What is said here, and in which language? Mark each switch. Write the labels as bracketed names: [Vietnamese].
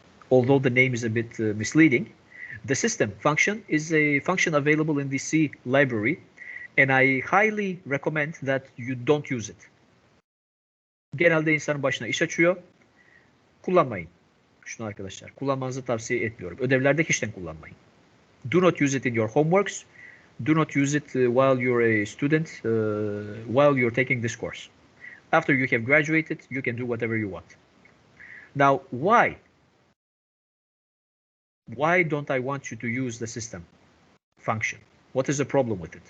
[English] Although the name is a bit misleading, the system function is a function available in the C library, and I highly recommend that you don't use it. [Turkish] Genelde insanın başına iş açıyor. Kullanmayın. Şunu arkadaşlar, kullanmanızı tavsiye etmiyorum. Ödevlerde hiçten kullanmayın. [English] Do not use it in your homeworks. Do not use it while you're a student, while you're taking this course. After you have graduated, you can do whatever you want. Now, why? Why don't I want you to use the system function? What is the problem with it?